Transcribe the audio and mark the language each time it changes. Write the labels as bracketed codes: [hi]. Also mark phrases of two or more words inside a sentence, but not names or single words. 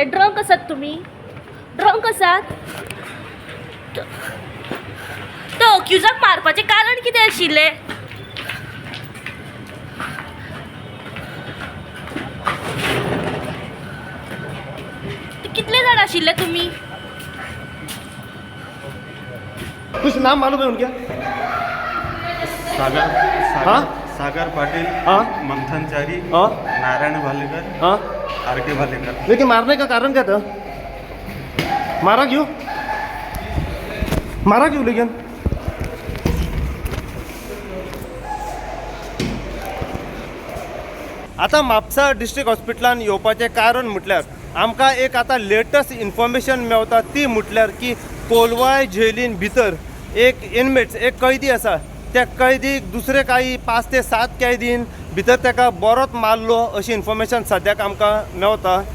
[kok] ड्रंक आसात तुमी? ड्रंक आसात? तो अक्युजाक मारपाचें कारण कितें आशिल्लें? कितले जाण आशिल्ले तुमी? [hi] कुछ नाम मालूम है उनके? हाँ? सागर पाटिल, हाँ? मंथन चारी, हाँ? नारायण भालेकर, हाँ? आर.के. भालेकर। लेकिन मारने का कारण क्या था? मारा क्यों? मारा क्यों लेकिन? [kok] आता म्हापसा डिस्ट्रिक्ट हॉस्पिटलान येवपाचें कारण म्हटल्यार आमकां एक आतां [en] latest information [kok] मेवता ती म्हटल्यार की कोलवाय जेलीन भितर एक इनमेट्स एक कैदी आसा, त्या कैदीक दुसरे काही 5 ते 7 कैदीन भितर ताका बरोच मारलो अशी इन्फॉर्मेशन सद्याक आमकां मेवता.